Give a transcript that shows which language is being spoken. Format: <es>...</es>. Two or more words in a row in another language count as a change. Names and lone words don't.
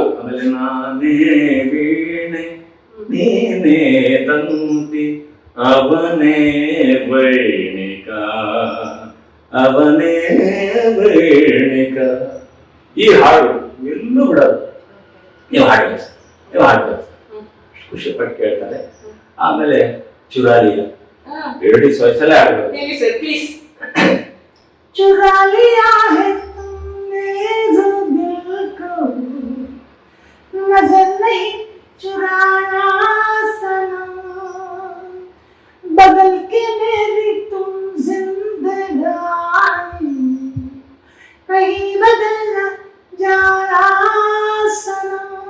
<kn>ಆಮೇಲೆ ನಾನೇ ವೀಣೆ ನೀನೇ ತಂತಿ ಅವನೇ ವೈಣಿಕ ಅವನೇ ವೈಣಿಕ, ಈ ಹಾಡು ಎಲ್ಲೂ ಬಿಡೋದು. ನೀವು ಹಾಡ್ಬೇಕು ಖುಷಿ ಪಟ್ಟು ಕೇಳ್ತಾರೆ. ಆಮೇಲೆ ಚುರಾಲಿಯ 2 ವಯಸ್ಸಲ್ಲೇ ಆಡ್ಬೇಕು.</kn> <hi>चुरालिया है तुमने जो दिल को, नजर नहीं चुराया सनम, बदल के मेरी तुम जिंदगानी कहीं बदल न जाया सनम.</hi>